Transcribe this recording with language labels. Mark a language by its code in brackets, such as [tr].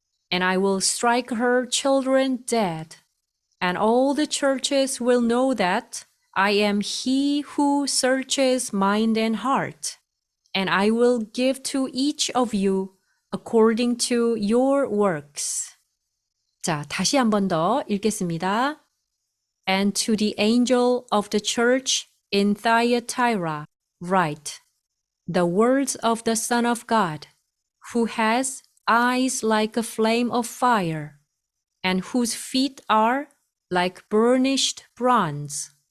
[en] And I will strike her children dead, and all the churches will know that I am he who searches mind and heart, and I will give to each of you according to your works. [ko] 자, 다시 한 번 더 읽겠습니다. [en] And to the angel of the church in Thyatira write, the words of the Son of God, who has eyes like a flame of fire, and whose feet are like burnished bronze.